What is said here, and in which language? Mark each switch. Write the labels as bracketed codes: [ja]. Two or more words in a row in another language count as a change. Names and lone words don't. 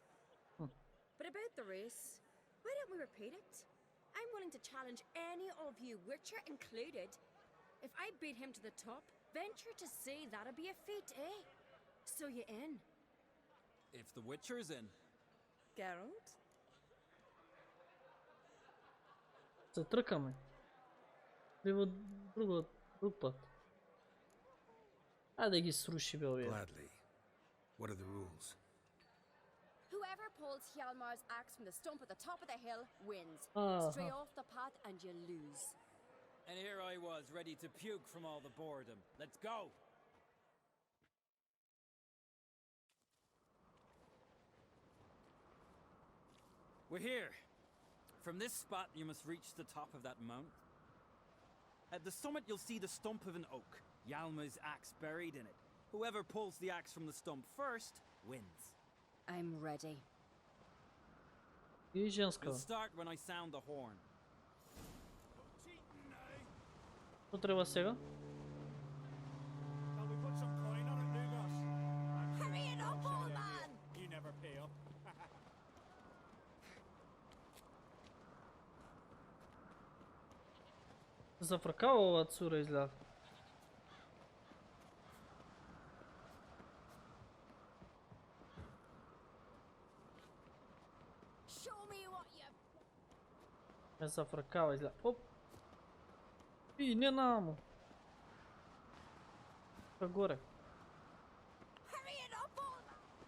[en] But about the race, why don't we repeat it? I'm willing to challenge any of you, Witcher included. If I beat him to the top, venture to say that'd be a feat, eh? So you in? If the Witcher's in. Geralt? [mk] Се тркаме. Треба друг път. Айде да ги сруши бе овие. [en] Gladly. What are the rules? Whoever pulls Hjalmar's axe from the stump at the top of the hill wins. Stray off the path and you lose. And here I was, ready to puke from all the boredom. Let's go! We're here. From this spot, you must reach the top of that mount. At the summit, you'll see the stump of an oak. Hjalmar's axe buried in it. Whoever pulls the axe from the stump first wins. I'm ready. [mk] И женска. [en] We'll start when I sound the horn. [mk] Што треба сега? [en] Shall we put some coin on it, Lugos? Hurry it up, old man! You never pay up. [mk] Зафркава ова цура изгледа. [en] Show me what you... [mk] Ме зафркава изгледа. Оп! И не намо. Па горе. [en] Hurry it up, old man!